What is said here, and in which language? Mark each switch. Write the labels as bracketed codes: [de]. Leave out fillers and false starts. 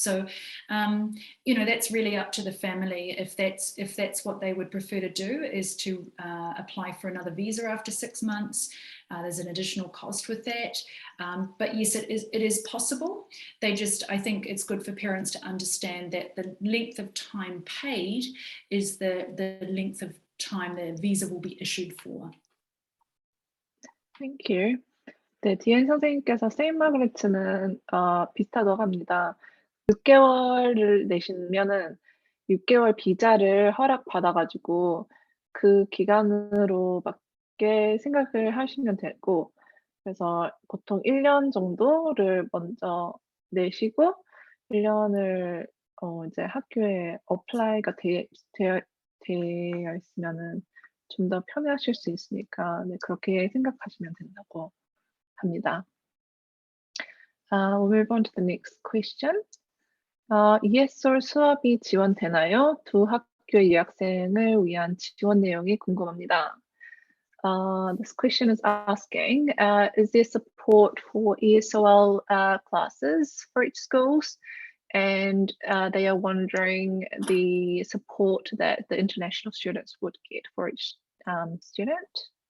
[en] So, you know, that's really up to the family if that's what they would prefer to do, is to apply for another visa after 6 months. There's an additional cost with that. But yes, it is possible. I think it's good for parents to understand that the length of time paid is the length of time the visa will be issued for. Thank you. [ko] 네, 디엔 선생님께서 세인트 마그레트는 비슷하다고 합니다. 6개월을 내시면은 6개월 비자를 허락받아가지고 그 기간으로 맞게 생각을 하시면 되고, 그래서 보통 1년 정도를 먼저 내시고 1년을 이제 학교에 어플라이가 되어 있으면은 좀 더 편하실 수 있으니까 네, 그렇게 생각하시면 된다고 합니다. [en] We'll move on to the next question. [ko] ESOL 수업이 지원되나요? 두 학교의 유학생을 위한 지원 내용이 궁금합니다. [en] This question is asking, is there support for ESOL classes for each schools? And they are wondering the support that the international students would get for each student.